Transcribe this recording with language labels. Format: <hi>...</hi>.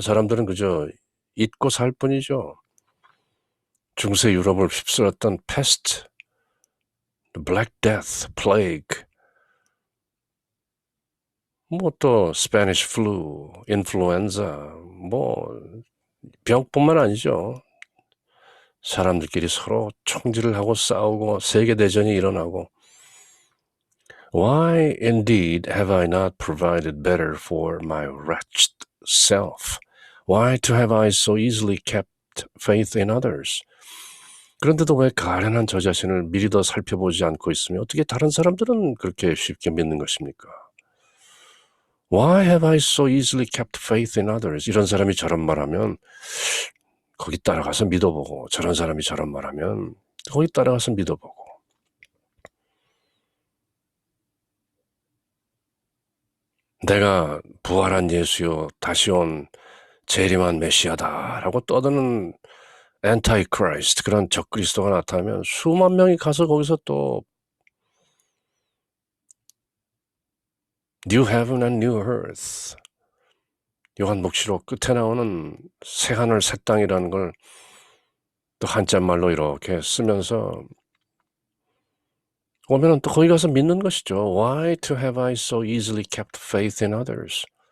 <ko>사람들은 그저 잊고 살 뿐이죠. 중세 유럽을 휩쓸었던 패스트, 블랙 데스, 플레이그, 뭐 또 스페니쉬 플루, 인플루엔자, 뭐 병뿐만 아니죠. 사람들끼리 서로 총질을 하고 싸우고 세계대전이 일어나고</ko> <en>Why indeed have I not provided better for my wretched self? Why to have I so easily kept faith in others?</en> <ko>그런데도 왜 가련한 저 자신을 미리 더 살펴보지 않고 있으며 어떻게 다른 사람들은 그렇게 쉽게 믿는 것입니까?</ko> <en>Why have I so easily kept faith in others?</en> <ko>이런 사람이 저런 말하면 거기 따라가서 믿어보고 저런 사람이 저런 말하면 거기 따라가서 믿어보고 내가 부활한 예수요 다시 온 재림한 메시아다라고 떠드는 엔타이크라이스트 그런 적그리스도가 나타나면 수만 명이 가서 거기서 또</ko> <en>New Heaven and New Earth</en> <ko>요한복시록 끝에 나오는 새하늘 새 땅이라는 걸 또 한자말로 이렇게 쓰면서 오면은 또 거기 가서 믿는 것이죠.</ko> <en>Why to have I so easily kept faith in others?</en>